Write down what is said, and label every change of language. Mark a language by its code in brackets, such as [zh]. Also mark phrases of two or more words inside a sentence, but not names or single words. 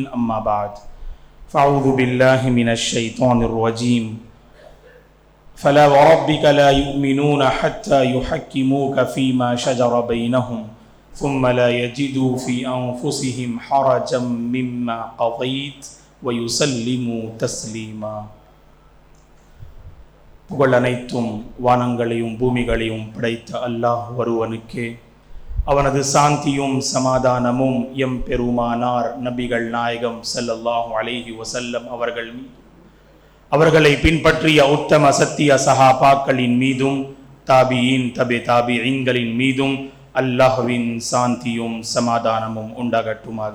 [ar] أما بعد، فأعوذ بالله من الشيطان الرجيم. فلا وربك لا يؤمنون حتى يحكموك فيما شجر بينهم ثم لا يجدوا في أنفسهم حرجا مما قضيت ويسلموا تسليما. [ta] புகழ் அனைத்தும் வானங்களையும் பூமிகளையும் படைத்த அல்லாஹ் ஒருவனுக்கே. அவனது சாந்தியும் சமாதானமும் எம் பெருமானார் நபிகள் நாயகம் [ar] صلى الله عليه وسلم [ta] அவர்கள் மீது, அவர்களை பின்பற்றிய உத்தம சத்திய சஹாபாக்களின் மீதும் தாபியின் தாபிஈன்களின் மீதும் அல்லாஹ்வின் சாந்தியும் சமாதானமும் உண்டாகட்டுமாக.